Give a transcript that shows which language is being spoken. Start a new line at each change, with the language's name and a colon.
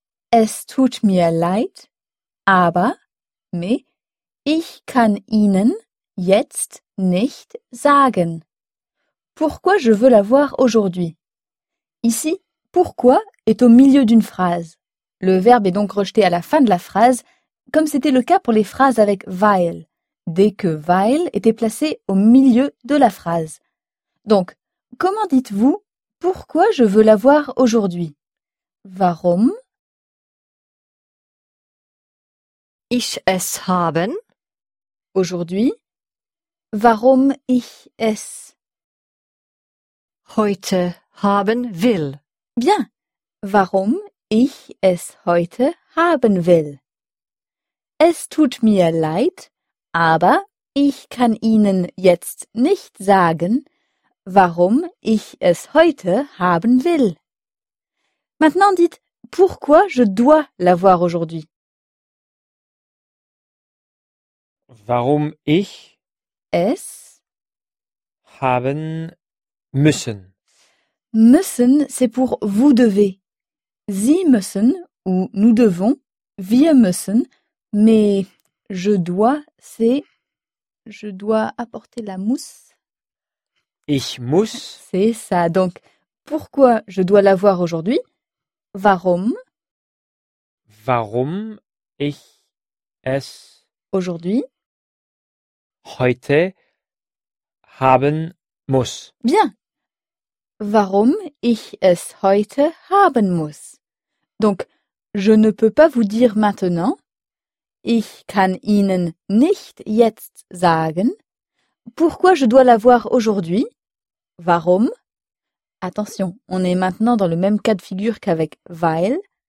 German: Es tut mir leid, aber, mais, ich kann Ihnen jetzt nicht sagen.
French: Pourquoi je veux la voir aujourd'hui? Ici, pourquoi est au milieu d'une phrase. Le verbe est donc rejeté à la fin de la phrase, comme c'était le cas pour les phrases avec weil. Dès que weil était placé au milieu de la phrase. Donc, comment dites-vous pourquoi je veux la voir aujourd'hui?
German: Warum? Ich es haben.
French: Aujourd'hui.
German: Warum ich es heute haben will.
French: Bien.
German: Warum ich es heute haben will. Es tut mir leid. aber ich kann Ihnen jetzt nicht sagen, warum ich es heute haben will.
French: Maintenant dites, pourquoi je dois l'avoir aujourd'hui?
German: Warum ich es haben müssen.
French: Müssen, c'est pour vous devez.
German: Sie müssen
French: ou nous devons,
German: wir müssen,
French: mais je dois, c'est je dois apporter la mousse.
German: Ich muss.
French: C'est ça. Donc, pourquoi je dois l'avoir aujourd'hui?
German: Warum? Warum ich es
French: aujourd'hui?
German: Heute haben muss.
French: Bien.
German: Warum ich es heute haben muss?
French: Donc, je ne peux pas vous dire maintenant.
German: Ich kann Ihnen nicht jetzt sagen.
French: Pourquoi je dois l'avoir aujourd'hui? Warum? Attention, on est maintenant dans le même cas de figure qu'avec weil.